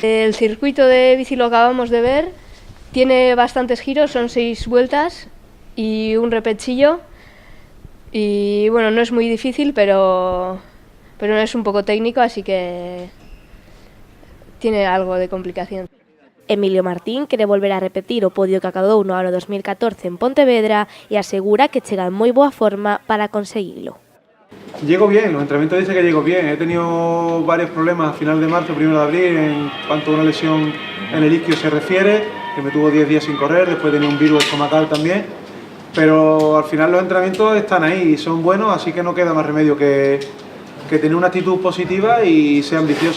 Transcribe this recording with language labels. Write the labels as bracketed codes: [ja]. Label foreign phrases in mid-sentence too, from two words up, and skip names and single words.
[es] El circuito de bici lo acabamos de ver, tiene bastantes giros, son 6 vueltas y un repechillo, y bueno, no es muy difícil, pero no es un poco técnico, así que tiene algo de complicación. [gl] Emilio Martín quere volver a repetir o podio que acadou no ano 2014 en Pontevedra e asegura que chega en moi boa forma para conseguilo. [es] Llego bien, los entrenamientos dicen que llego bien. He tenido varios problemas a final de marzo, 1 de abril, en cuanto a una lesión en el isquio se refiere, que me tuvo 10 días sin correr, después tenía un virus estomacal también. Pero al final los entrenamientos están ahí y son buenos, así que no queda más remedio que tener una actitud positiva y ser ambicioso.